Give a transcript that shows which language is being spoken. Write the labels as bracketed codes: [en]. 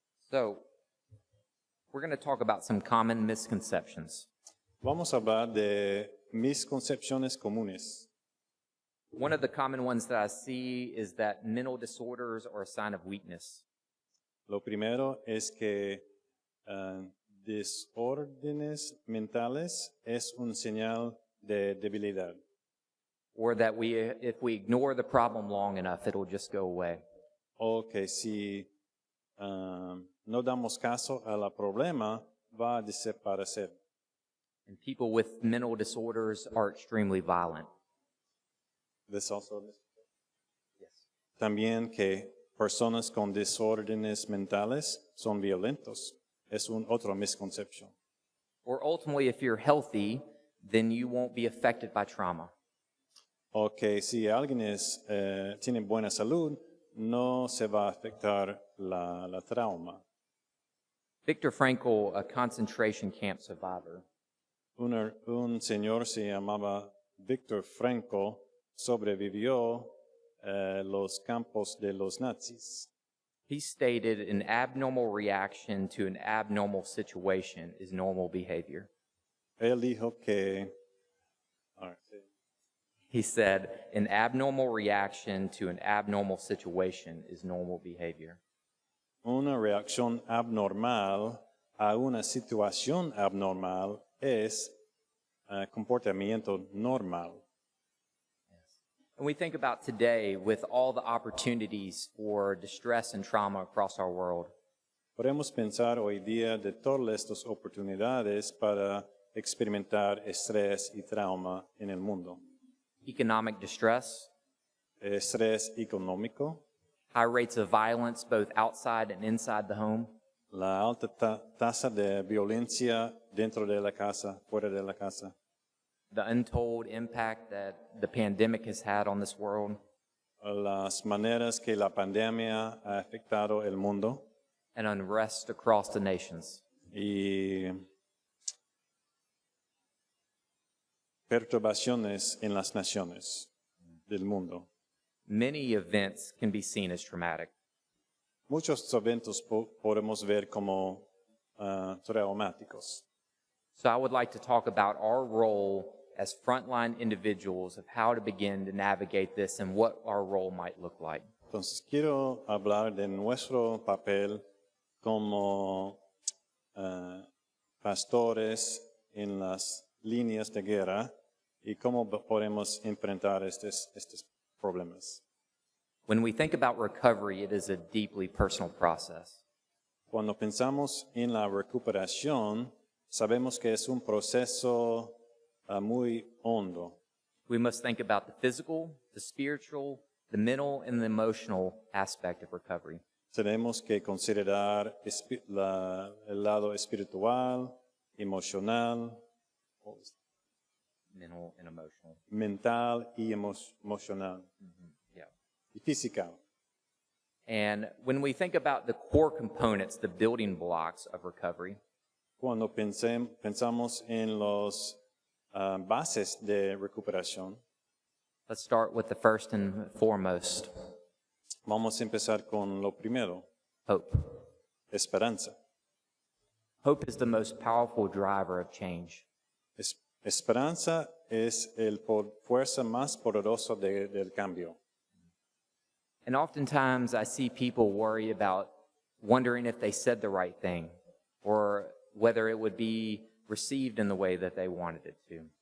[en] So, we're going to talk about some common misconceptions. [es] Vamos a hablar de misconcepciones comunes. [en] One of the common ones that I see is that mental disorders are a sign of weakness. [es] Lo primero es que desórdenes mentales es un señal de debilidad. [en] Or that if we ignore the problem long enough, it'll just go away. [es] O que si no damos caso a la problema, va a desaparecer. [en] And people with mental disorders are extremely violent. [es] También que personas con desórdenes mentales son violentos. Es otra misconcepción. [en] Or ultimately, if you're healthy, then you won't be affected by trauma. [es] O que si alguien tiene buena salud, no se va a afectar la trauma. [en] Viktor Frankl, a concentration camp survivor, [es] Un señor se llamaba Viktor Frankl, sobrevivió los campos de los nazis. [en] he stated an abnormal reaction to an abnormal situation is normal behavior. [es] Él dijo que [en] He said, an abnormal reaction to an abnormal situation is normal behavior. [es] una reacción abnormal a una situación abnormal es comportamiento normal. [en] And we think about today with all the opportunities for distress and trauma across our world. [es] Podemos pensar hoy día de todas estas oportunidades para experimentar estrés y trauma en el mundo. [en] Economic distress, [es] Estrés económico, [en] high rates of violence both outside and inside the home, [es] la alta tasa de violencia dentro de la casa, fuera de la casa, [en] the untold impact that the pandemic has had on this world, [es] las maneras que la pandemia ha afectado el mundo [en] and unrest across the nations. [es] y perturbaciones en las naciones del mundo. [en] Many events can be seen as traumatic. [es] Muchos eventos podemos ver como traumáticos. [en] So I would like to talk about our role as frontline individuals of how to begin to navigate this and what our role might look like. [es] Entonces quiero hablar de nuestro papel como pastores en las líneas de guerra y cómo podemos enfrentar estos problemas. [en] When we think about recovery, it is a deeply personal process. [es] Cuando pensamos en la recuperación, sabemos que es un proceso muy hondo. [en] We must think about the physical, the spiritual, the mental, and the emotional aspect of recovery. [es] Tenemos que considerar el lado espiritual, emocional, [en] Mental and emotional. [es] mental y emocional [en] Yeah. [es] y física. [en] And when we think about the core components, the building blocks of recovery, [es] Cuando pensamos en los bases de recuperación. [en] Let's start with the first and foremost, [es] Vamos a empezar con lo primero, [en] hope. [es] esperanza. [en] Hope is the most powerful driver of change. [es] Esperanza es el fuerza más poderosa del cambio. [en] And oftentimes I see people worry about wondering if they said the right thing or whether it would be received in the way that they wanted it to.